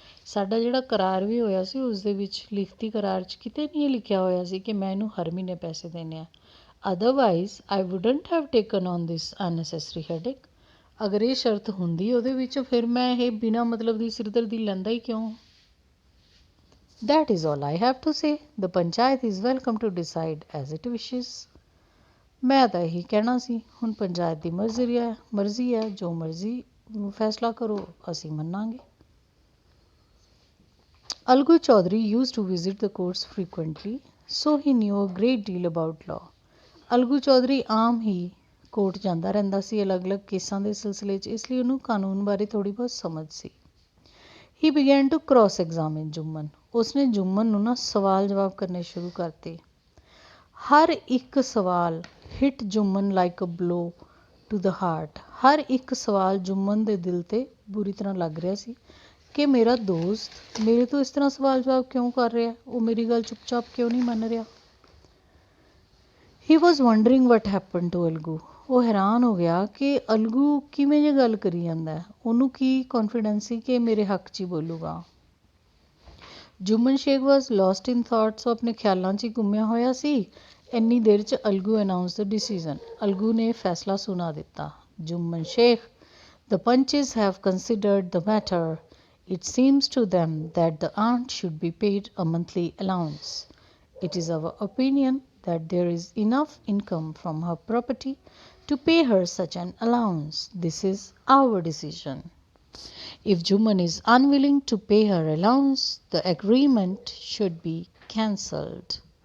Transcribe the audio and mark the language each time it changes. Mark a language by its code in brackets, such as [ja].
[pa] ਸਾਡਾ ਜਿਹੜਾ ਕਰਾਰ ਵੀ ਹੋਇਆ ਸੀ ਉਸ ਦੇ ਵਿੱਚ ਲਿਖਤੀ ਕਰਾਰ 'ਚ ਕਿਤੇ ਨਹੀਂ ਲਿਖਿਆ ਹੋਇਆ ਸੀ ਕਿ ਮੈਂ ਇਹਨੂੰ ਹਰ ਮਹੀਨੇ ਪੈਸੇ ਦੇਣੇ ਆ। [en] Otherwise I wouldn't have taken on this unnecessary headache. [pa] ਅਗਰ ਇਹ ਸ਼ਰਤ ਹੁੰਦੀ ਉਹਦੇ ਵਿੱਚ, ਫਿਰ ਮੈਂ ਇਹ ਬਿਨਾਂ ਮਤਲਬ ਦੀ ਸਿਰਦਰਦੀ ਲੈਂਦਾ ਹੀ ਕਿਉਂ? [en] That is all I have to say. The panchayat is welcome to decide as it wishes. [pa] ਮੈਂ ਤਾਂ ਇਹੀ ਕਹਿਣਾ ਸੀ, ਹੁਣ ਪੰਚਾਇਤ ਦੀ ਮਰਜ਼ੀ ਹੈ, ਜੋ ਮਰਜ਼ੀ ਫੈਸਲਾ ਕਰੋ, ਅਸੀਂ ਮੰਨਾਂਗੇ। [en] Algu Chaudhary used to visit the courts frequently, so he knew a great deal about law. [pa] ਅਲਗੂ Chaudhary Aam he court ਜਾਂਦਾ ਰਹਿੰਦਾ ਸੀ ਅਲੱਗ-ਅਲੱਗ ਕੇਸਾਂ ਦੇ ਸਿਲਸਿਲੇ 'ਚ, ਇਸ ਲਈ ਉਹਨੂੰ ਕਾਨੂੰਨ ਬਾਰੇ ਥੋੜ੍ਹੀ ਬਹੁਤ ਸਮਝ ਸੀ। [en] He began to cross examine Juman. [pa] ਉਸਨੇ ਜੁਮਨ ਨੂੰ ਨਾ ਸਵਾਲ ਜਵਾਬ ਕਰਨੇ ਸ਼ੁਰੂ ਕਰਤੇ। ਹਰ ਇੱਕ ਸਵਾਲ [en] Hit Juman like a blow to the heart. [pa] ਹਰ ਇੱਕ ਸਵਾਲ ਜੁਮਨ ਦੇ ਦਿਲ 'ਤੇ ਬੁਰੀ ਤਰ੍ਹਾਂ ਲੱਗ ਰਿਹਾ ਸੀ ਕਿ ਮੇਰਾ ਦੋਸਤ ਮੇਰੇ ਤੋਂ ਇਸ ਤਰ੍ਹਾਂ ਸਵਾਲ ਜਵਾਬ ਕਿਉਂ ਕਰ ਰਿਹਾ, ਉਹ ਮੇਰੀ ਗੱਲ ਚੁੱਪ-ਚਾਪ ਕਿਉਂ ਨਹੀਂ ਮੰਨ ਰਿਹਾ। [en] He was wondering what happen to Algu. [pa] ਉਹ ਹੈਰਾਨ ਹੋ ਗਿਆ ਕਿ ਅਲਗੂ ਕਿਵੇਂ ਜੇ ਗੱਲ ਕਰੀ ਜਾਂਦਾ, ਉਹਨੂੰ ਕੀ ਕੌਨਫੀਡੈਂਸ ਸੀ ਕਿ ਮੇਰੇ ਹੱਕ 'ਚ ਹੀ ਬੋਲੂਗਾ। [en] Juman Sheikh was lost in thoughts. [pa] ਉਹ ਆਪਣੇ ਖਿਆਲਾਂ 'ਚ ਹੀ ਗੁੰਮਿਆ ਹੋਇਆ ਸੀ। ਇੰਨੀ ਦੇਰ 'ਚ ਅਲਗੂ [en] Announce the decision. [pa] ਅਲਗੂ ਨੇ ਫੈਸਲਾ ਸੁਣਾ ਦਿੱਤਾ। [en] Juman Sheikh, the panches have considered the matter. It seems to them that the aunt should be paid a monthly allowance. It is our opinion that there is enough income from her property to pay her such an allowance. This is our decision. If Juman is unwilling to pay her allowance, the agreement should be cancelled.